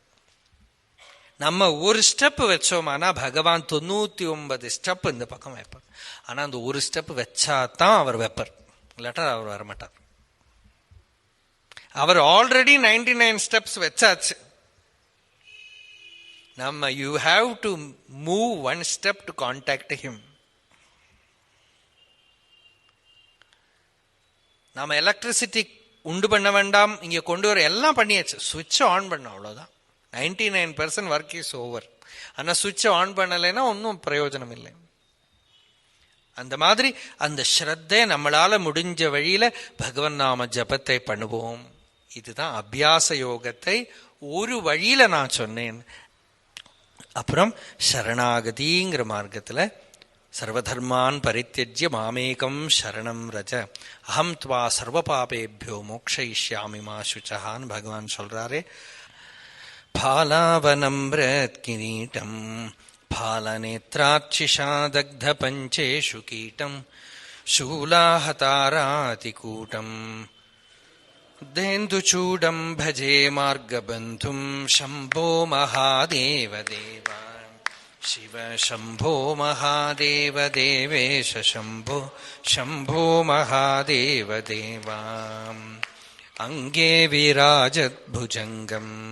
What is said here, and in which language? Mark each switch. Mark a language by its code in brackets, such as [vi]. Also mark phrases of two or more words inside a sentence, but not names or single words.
[ta] நம்ம ஒரு ஸ்டெப் வச்சோமானா பகவான் 99 ஸ்டெப் இந்த பக்கம் வைப்பார். ஆனா அந்த ஒரு ஸ்டெப் வச்சாதான் அவர் வைப்பார், இல்லாட்டா அவர் வரமாட்டார். அவர் ஆல்ரெடி 99 ஸ்டெப்ஸ் வச்சாச்சு. [en] நம்ம you have to move 1 step to contact him. [ta] நாம எலக்ட்ரிசிட்டி உண்டு பண்ண வேண்டாம், இங்க கொண்டு வர எல்லாம் பண்ணியாச்சு, [en] switch on [ta] பண்ண அவ்வளவுதான். [en] 99% work is over. [ta] ஆனா [en] switch on [ta] பண்ணலைன்னா ஒன்னும் பிரயோஜனம் இல்லை. அந்த மாதிரி அந்த ஸ்ரத்தை நம்மளால முடிஞ்ச வழியில பகவன் நாம ஜபத்தை பண்ணுவோம். இதுதான் அபியாச யோகத்தை ஒரு வழியில நான் சொன்னேன். அப்புறம் சரணாகதிங்கிற மார்க்கத்துல [sa] सर्वधर्मान् परित्यज्य मामेकं शरणं व्रज अहं त्वा सर्व पापेभ्यो मोक्षयिष्यामि मा शुचः [ta] பகவான் சொல்றாரே. [sa] फालावनम्रत्किरीटम् फालनेत्राक्षिषादग्धपञ्चेषु कीटम् शूलाहतारातिकूटम् धेन्दुचूडम् भजे मार्गबन्धुम् शम्भो महादेव देव शिव शम्भो महादेव देवेश शम्भो शम्भो महादेव देवा अङ्गे विराजद्भुजङ्गम्